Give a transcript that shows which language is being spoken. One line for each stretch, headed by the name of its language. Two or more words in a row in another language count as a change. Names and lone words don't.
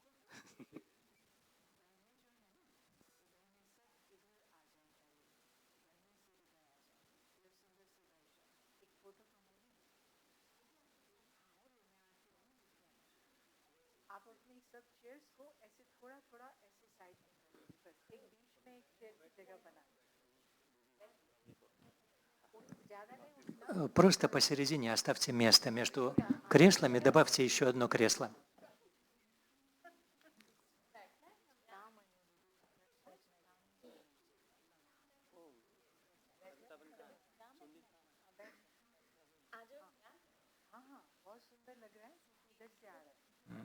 Hindi: आप अपनी सब चेयर्स को ऐसे थोड़ा थोड़ा ऐसे साइड में बस एक बीच में एक चेयर की जगह बना ज्यादा नहीं.
Russian: Просто посередине оставьте место между креслами, добавьте еще одно кресло.
Hindi: हाँ हाँ बहुत सुंदर लग रहा है, इधर से आ रहा है.